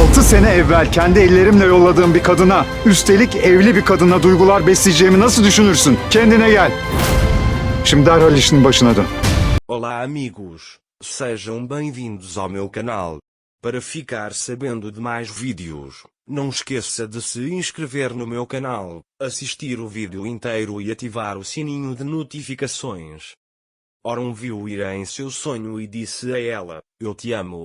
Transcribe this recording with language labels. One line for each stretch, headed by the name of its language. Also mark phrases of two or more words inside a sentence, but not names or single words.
Turkish: 6 sene evvel kendi ellerimle yolladığım bir kadına, üstelik evli bir kadına duygular besleyeceğimi nasıl düşünürsün? Kendine gel. Şimdi derhal işinin başına dön.
Portuguese: Olá amigos, sejam bem-vindos ao meu canal. Para ficar sabendo de mais vídeos, não esqueça de se inscrever no meu canal, assistir o vídeo inteiro e ativar o sininho de notificações. Oron viu Ira em seu sonho e disse a ela, eu te amo.